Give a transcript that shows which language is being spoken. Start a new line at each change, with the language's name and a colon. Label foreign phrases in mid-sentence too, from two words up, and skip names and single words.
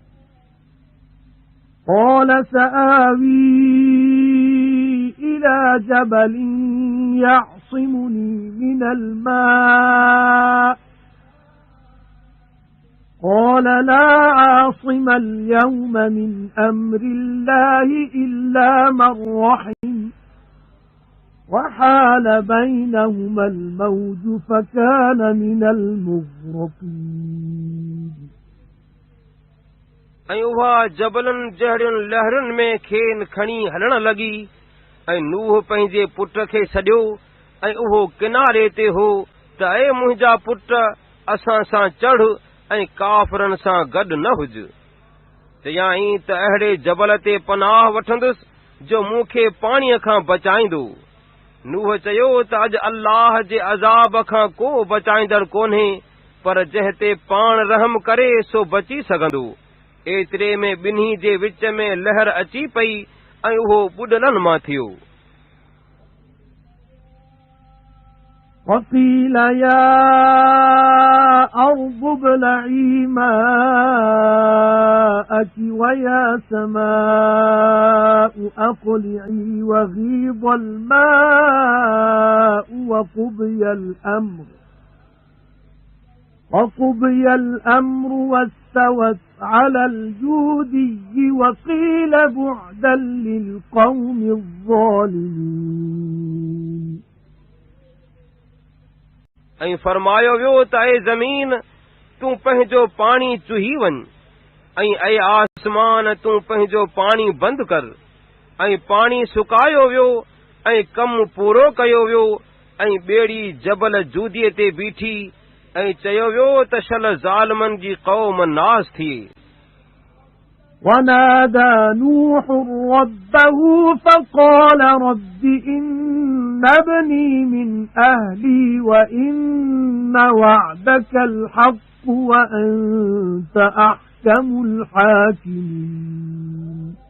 Arabic: قال سآوي إلى جبل يعصمني من الماء قال لا عاصم اليوم من أمر الله إلا من رحم وحال بينهما الموج فكان من المغرقين
Sindhi: ऐं उहा जबलनि जहिड़ियुनि लहरुनि में खेनि खणी हलण लॻी ऐं नूह पंहिंजे पुट खे सॾियो ऐं उहो किनारे ते हो त ऐ मुंहिंजा पुट असां सां चढ़ ऐं काफ़रनि सां गॾु न हुज चयाईं त अहिड़े जबल ते पनाह वठंदुसि जो मूंखे पाणीअ खां बचाईंदो नूह चयो त अॼु अल्लाह जे अज़ाब खां को बचाईंदड़ कोन्हे पर जंहिं ते पाण रहम करे सो बची सघंदो एतिरे में ॿिन्ही जे विच में लहर अची पई ऐं उहो ॿुॾलनि मां थियो
Arabic: وقيل يا أرض ابلعي ماءك ويا سماء أقلعي وغيض الماء وقضي الأمر واستوت على الجودي وقيل بعدا للقوم الظالمين
Sindhi: ऐं फरमायो वियो त ऐ ज़मीन तूं पंहिंजो पाणी चुही वञ ऐं ऐ आसमान तूं पंहिंजो पाणी बंदि कर ऐं पाणी सुकायो वियो ऐं कमु पूरो कयो वियो ऐं ॿेड़ी जबल जूदीअ ते बीठी ऐं चयो वियो त शल ज़ालिमनि जी क़ौम नास थिए
Arabic: ونادى نوح ربه فقال رب إن ابني من أهلي وإن وعدك الحق وأنت أحكم الحاكمين